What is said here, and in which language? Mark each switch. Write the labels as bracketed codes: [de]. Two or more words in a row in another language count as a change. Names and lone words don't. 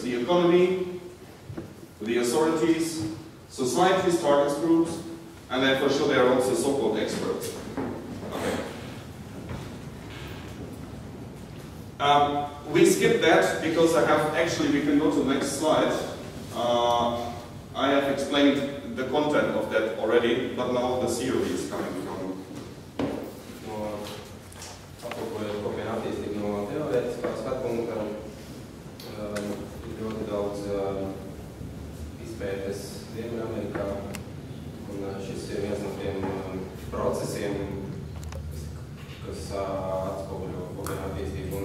[en] The economy, the authorities, societies, target groups, and then for sure there are also so-called experts. Okay. We skip that because I have, actually we can go to the next slide. I have explained the content of that already, but now the theory is coming from. [lv] Kopiena attīstība no teorētiskā skatu punkta ir ļoti daudz izpētes Ziemeļamerikā, un šis ir viens no tiem procesiem, kas atspoguļo kopienu attīstību.